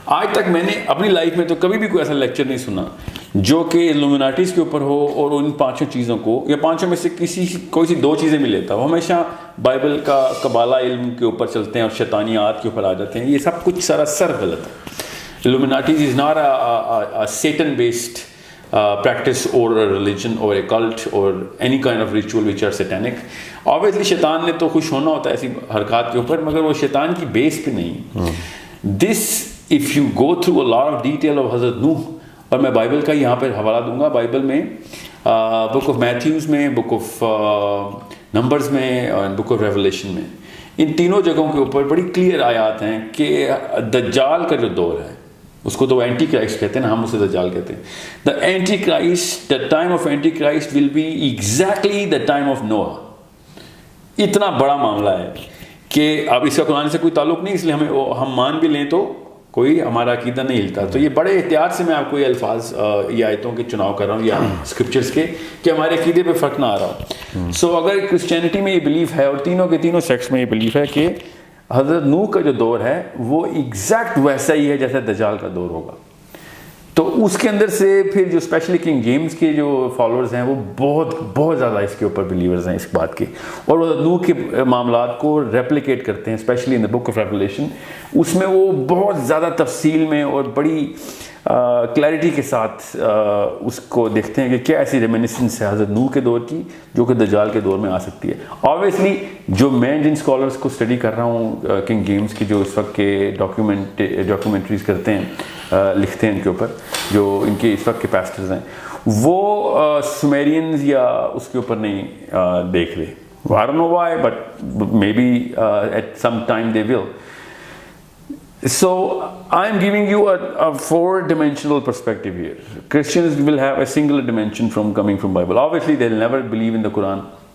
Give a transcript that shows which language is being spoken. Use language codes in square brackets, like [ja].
[ur] آج تک میں نے اپنی لائف میں تو کبھی بھی کوئی ایسا لیکچر نہیں سنا جو کہ ایلومیناٹیز کے اوپر ہو اور ان 5 چیزوں کو یا 5 میں سے کوئی سی 2 چیزیں بھی لیتا. وہ ہمیشہ بائبل کا قبالہ علم کے اوپر چلتے ہیں اور شیطانیات کے اوپر آ جاتے ہیں. یہ سب کچھ سراسر غلط ہے. [en] Illuminatis is not a Satan-based practice or a religion or a cult or any kind of ritual which are satanic. [ur] Obviously شیطان نے تو خوش ہونا ہوتا ہے ایسی حرکات کے اوپر، مگر وہ شیطان کی بیس پہ نہیں. [en] This if you go through a lot of detail of [ur] حضرت نوح، اور میں بائبل کا یہاں پہ حوالہ دوں گا، بائبل میں بک آف میتھیوز میں، بک آف نمبرز میں اور بک آف ریولیشن میں، ان تینوں جگہوں کے اوپر بڑی کلیئر آیات ہیں کہ دجال کا جو دور ہے اس کو تو اینٹی کرائسٹ کہتے ہیں نا، ہم اسے دجال کہتے ہیں. [en] The Antichrist, the time of Antichrist will be exactly the time of نوح. [ur] اتنا بڑا معاملہ ہے کہ اب اس کا قرآن سے کوئی تعلق نہیں، اس لیے ہم مان بھی لیں تو کوئی ہمارا عقیدہ نہیں ہلتا. تو یہ بڑے احتیاط سے میں آپ کو یہ الفاظ یہ آیتوں کے چناؤ کر رہا ہوں یا اسکرپچرس کے، کہ ہمارے عقیدے پہ فرق نہ آ رہا ہو. سو اگر کرسچینٹی میں یہ بلیف ہے اور تینوں کے تینوں سیکٹس میں یہ بلیف ہے کہ حضرت نوح کا جو دور ہے وہ ایگزیکٹ ویسا ہی ہے جیسے دجال کا دور ہوگا. تو اس کے اندر سے پھر جو اسپیشلی کنگ جیمز کے جو فالوورز ہیں وہ بہت زیادہ اس کے اوپر بلیورز ہیں اس بات کے، اور وہ نوح کے معاملات کو ریپلیکیٹ کرتے ہیں، especially in the book of revelation. اس میں وہ بہت زیادہ تفصیل میں اور بڑی کلیئرٹی کے ساتھ اس کو دیکھتے ہیں کہ کیا ایسی ریمینسنس ہے حضرت نوح کے دور کی جو کہ دجال کے دور میں آ سکتی ہے. آبویسلی جو میں جن اسکالرس کو اسٹڈی کر رہا ہوں کنگ جیمز کی جو اس وقت کے ڈاکیومنٹریز کرتے ہیں، لکھتے ہیں ان کے اوپر، جو ان کے اس وقت کے پیسٹرز ہیں، وہ سومیرینز یا اس کے اوپر نہیں دیکھ رہے. [en] I don't know why, but maybe at some time they will. So I am giving you a four-dimensional perspective here. Christians will have a single dimension from coming from Bible. Obviously, they'll never believe in the Quran.